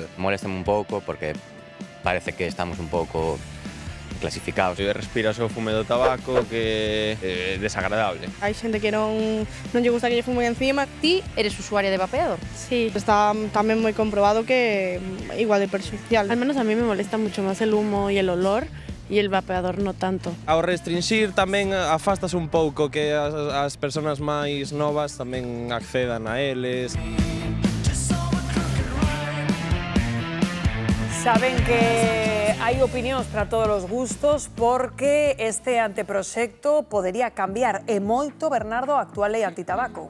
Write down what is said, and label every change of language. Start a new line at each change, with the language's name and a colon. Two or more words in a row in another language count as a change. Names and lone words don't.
Galician: Moléstame un pouco porque parece que estamos un pouco clasificados. Respiras o fume do tabaco que é desagradable. Hai xente que non lle gusta que lle fumen encima. Ti eres usuaria de vapeador? Sí, está tamén moi comprobado que é igual de perxudicial.
Spanish: Al menos a mí me molesta mucho más el humo y el olor, y el vapeador no tanto.
Galician: Ao restringir tamén afastas un pouco que as persoas máis novas tamén accedan a eles. Saben que hai opinións para todos os gustos porque este anteproxecto podería cambiar e moito, Bernardo, a actual lei antitabaco.